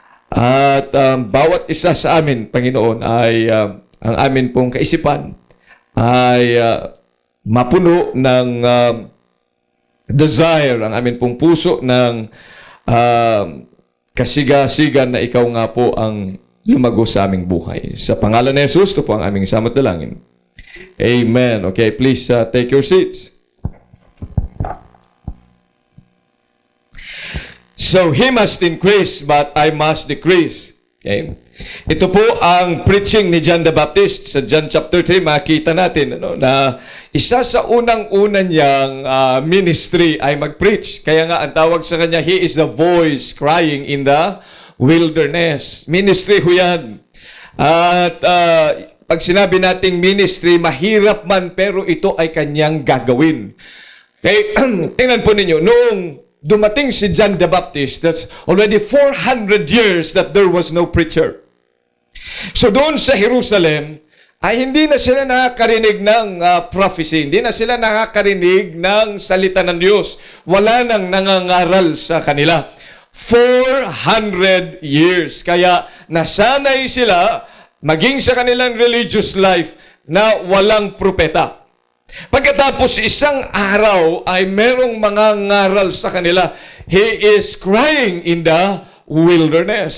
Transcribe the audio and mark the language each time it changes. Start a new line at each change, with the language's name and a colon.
Filipino: At bawat isa sa amin, Panginoon, ay ang amin pong kaisipan ay mapuno ng desire, ang amin pong puso ng kasiga-sigan na ikaw nga po ang lumago sa aming buhay. Sa pangalan ni Jesus, ito po ang aming samot dalangin. Amen.
English: Okay, please take your seats. So, He must increase, but I must decrease.
Filipino: Okay? Ito po ang preaching ni John the Baptist. Sa John chapter 3, makita natin na isa sa unang-una niyang ministry ay mag-preach. Kaya nga, ang tawag sa kanya,
English: He is the voice crying in the wilderness.
Filipino: Ministry ho yan. At pag sinabi nating ministry, mahirap man, pero ito ay kanyang gagawin. Okay? Tingnan po ninyo, noong dumating si
English: John the Baptist, that's already 400 years that there was no preacher.
Filipino: So doon sa Jerusalem, ay hindi na sila nakakarinig ng prophecy, hindi na sila nakakarinig ng salita ng Diyos. Wala nang nangangaral sa kanila.
English: 400 years.
Filipino: Kaya nasanay sila maging sa kanilang religious life na walang propeta. Pagkatapos isang araw ay merong mga ngaral sa kanila.
English: He is crying in the wilderness.